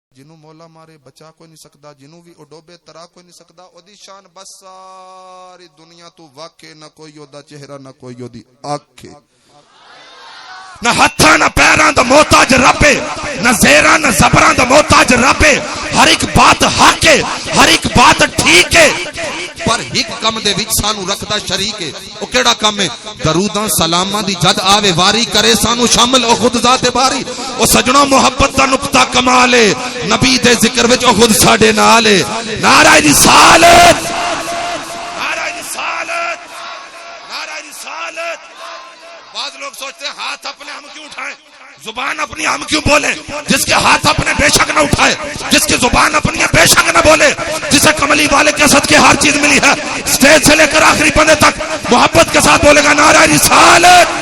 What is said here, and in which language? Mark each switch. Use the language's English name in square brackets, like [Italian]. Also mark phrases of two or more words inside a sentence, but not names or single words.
[Punjabi] جنوں مولا مارے بچا کوئی نہیں سکدا، جنوں بھی اڈوبے ترا کوئی نہیں سکدا، او دی شان بس ساری دنیا تو واقع، نہ کوئی او دا چہرہ نہ کوئی او دی آنکھ، نہ ہتھاں نہ پیراں دا محتاج رب، نہ زیراں نہ زبراں دا محتاج رب، ہر ایک بات حق ہے، ہر ایک بات ٹھیک ہے، پر ایک کم دے وچ سانو رکھدا شریک ہے۔ او کیڑا کم ہے؟ دروداں سلاماں دی جد آوے واری کرے سانو شامل او خود ذات باری۔ او سجنوں محبت دا نقطہ کمال ہے، نبی دے ذکر وچ او خود ساڈے نال ہے۔ [Urdu] نعرہ رسالت، نعرہ رسالت، نعرہ رسالت۔ بعض لوگ سوچتے ہیں ہاتھ اپنے ہم کیوں اٹھائیں، زبان اپنی ہم کیوں بولیں؟ جس کے ہاتھ اپنے بے شک نہ اٹھائے، جس کی زبان اپنی بے شک نہ بولے، جسے کملی والے کے صدقے ہر چیز ملی ہے، سٹیج سے لے کر آخری بندے تک محبت کے ساتھ بولے گا نعرہ رسالت۔